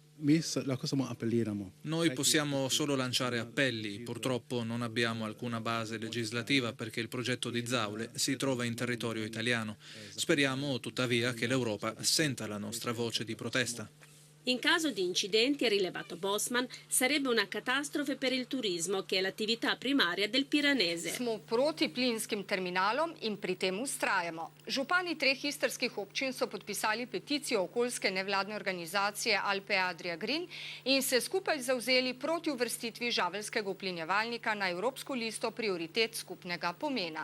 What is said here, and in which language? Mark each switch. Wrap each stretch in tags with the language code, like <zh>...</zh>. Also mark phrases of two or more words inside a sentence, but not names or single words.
<it>Noi possiamo solo lanciare appelli, purtroppo non abbiamo alcuna base legislativa perché il progetto di Zaule si trova in territorio italiano. Speriamo tuttavia che l'Europa senta la nostra voce di protesta. In caso di incidenti, ha rilevato Bosman, sarebbe una catastrofe per il turismo, che è l'attività primaria del Piranese.</it> <sl>Smo proti plinskim terminalom in pri tem ustrajamo. Župani 3 istrskih občin so podpisali peticijo okoljske nevladne organizacije Alpe Adria Green in se skupaj zavzeli proti uvrstitvi žaveljskega uplinjevalnika na evropsko listo prioritet skupnega pomena.</sl>